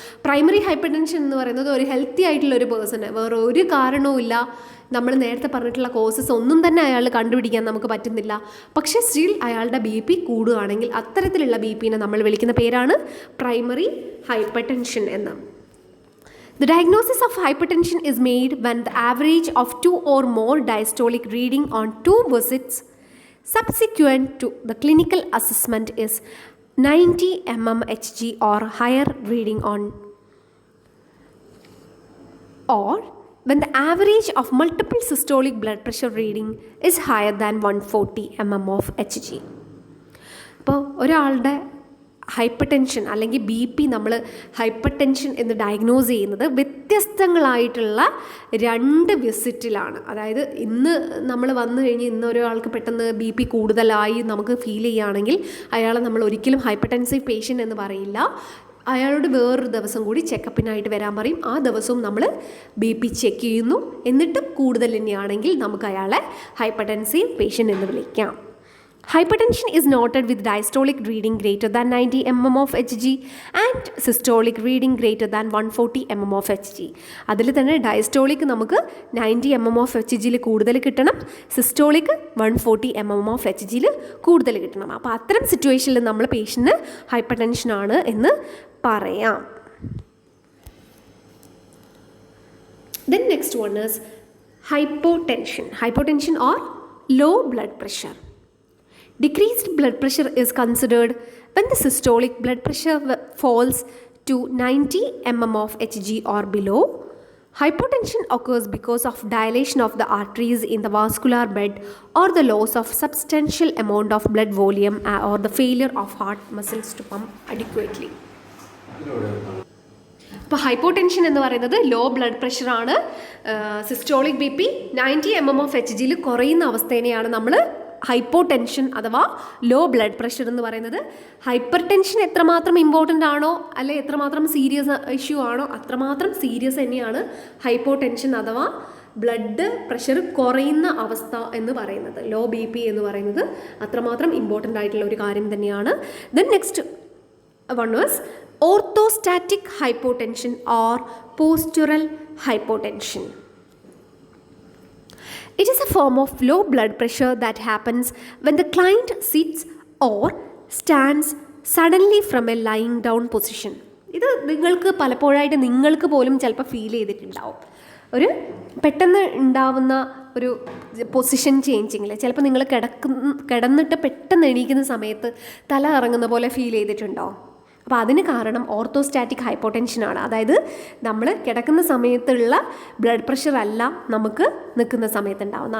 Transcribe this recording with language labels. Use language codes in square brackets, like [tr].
[ml] Primary hyper tension എന്ന് പറയുന്നത് ഒരു ഹെൽത്തി ആയിട്ടുള്ള ഒരു പേഴ്സണ് വേറെ ഒരു കാരണവുമില്ല, നമ്മൾ നേരത്തെ പറഞ്ഞിട്ടുള്ള കോസസ് ഒന്നും തന്നെ അയാൾ കണ്ടുപിടിക്കാൻ നമുക്ക് പറ്റുന്നില്ല, പക്ഷേ സ്റ്റിൽ അയാളുടെ BP കൂടുകയാണെങ്കിൽ അത്തരത്തിലുള്ള BPനെ നമ്മൾ വിളിക്കുന്ന പേരാണ് പ്രൈമറി ഹൈപ്പർ ടെൻഷൻ എന്ന്. [en] The diagnosis of hypertension is made when the average of 2 or more diastolic reading on 2 visits subsequent to the clinical assessment is 90 mmHg or higher reading on, or when the average of multiple systolic blood pressure reading is higher than 140 mmHg. [ml] അപ്പോൾ ഒരാളുടെ hyper tension അല്ലെങ്കിൽ BP നമ്മൾ hyper tension എന്ന് diagnose ചെയ്യുന്നത് വ്യത്യസ്തങ്ങളായിട്ടുള്ള 2 വിസിറ്റിലാണ്. അതായത് ഇന്ന് നമ്മൾ വന്നു കഴിഞ്ഞ് ഇന്ന് ഒരാൾക്ക് പെട്ടെന്ന് BP കൂടുതലായി നമുക്ക് ഫീൽ ചെയ്യുകയാണെങ്കിൽ അയാളെ നമ്മൾ ഒരിക്കലും ഹൈപ്പർ ടെൻസീവ് പേഷ്യൻ്റ് എന്ന് പറയില്ല. അയാളോട് വേറൊരു ദിവസം കൂടി ചെക്കപ്പിനായിട്ട് വരാൻ പറയും. ആ ദിവസവും നമ്മൾ BP ചെക്ക് ചെയ്യുന്നു. എന്നിട്ടും കൂടുതൽ തന്നെയാണെങ്കിൽ നമുക്ക് അയാളെ ഹൈപ്പർ ടെൻസീവ് പേഷ്യൻ്റ് എന്ന് വിളിക്കാം. [en] Hypertension is noted with diastolic reading greater than 90 mmHg and systolic reading greater than 140 mmHg. [ml] അതിൽ തന്നെ ഡയസ്റ്റോളിക് നമുക്ക് 90 mmHg കൂടുതൽ കിട്ടണം, സിസ്റ്റോളിക് 140 mmHg കൂടുതൽ കിട്ടണം. അപ്പോൾ അത്തരം സിറ്റുവേഷനിൽ നമ്മൾ പേഷ്യൻറ്റിന് ഹൈപ്പർ ടെൻഷനാണ് എന്ന് പറയാം. [en] Then next one is hypotension. Hypotension or low blood pressure. Decreased blood pressure is considered when the systolic blood pressure falls to 90 mmHg or below. Hypotension occurs because of dilation of the arteries in the vascular bed or the loss of substantial amount of blood volume or the failure of heart muscles to pump adequately. [ml] ഇപ്പോൾ hypotension എന്ന് പറയുന്നത് law blood പ്രഷറാണ്. Systolic BP 90 mmHg കുറയുന്ന അവസ്ഥേനെയാണ് നമ്മൾ hypotension അഥവാ law blood pressure എന്ന് പറയുന്നത്. Hyper tension എത്രമാത്രം important ആണോ അല്ലെ എത്രമാത്രം സീരിയസ് ഇഷ്യൂ ആണോ അത്രമാത്രം സീരിയസ് തന്നെയാണ് ഹൈപ്പോടെൻഷൻ അഥവാ ബ്ലഡ് പ്രഷർ കുറയുന്ന അവസ്ഥ എന്ന് പറയുന്നത്. ലോ BP എന്ന് പറയുന്നത് അത്രമാത്രം ഇമ്പോർട്ടൻ്റ് ആയിട്ടുള്ള ഒരു കാര്യം തന്നെയാണ്. [en] Then next one was orthostatic hypotension or postural hypotension. It is a form of low blood pressure that happens when the client sits or stands suddenly from a lying down position. [ml] ഇത് നിങ്ങൾക്ക് പലപ്പോഴായിട്ട് നിങ്ങൾക്ക് പോലും ചിലപ്പോൾ feel ചെയ്തിട്ടുണ്ടാവും. ഒരു പെട്ടെന്ന് ഉണ്ടാവുന്ന ഒരു പൊസിഷൻ ചേഞ്ചിങ്ങിൽ ചിലപ്പോൾ നിങ്ങൾ കിടന്നിട്ട് പെട്ടെന്ന് എണീക്കുന്ന സമയത്ത് തല ഇറങ്ങുന്ന പോലെ ഫീൽ ചെയ്തിട്ടുണ്ടോ? അപ്പോൾ അതിന് കാരണം ഓർത്തോസ്റ്റാറ്റിക് ഹൈപ്പോടെൻഷനാണ്. അതായത് നമ്മൾ കിടക്കുന്ന സമയത്തുള്ള ബ്ലഡ് പ്രഷർ അല്ല നമുക്ക് നിൽക്കുന്ന സമയത്ത് ഉണ്ടാവുന്ന.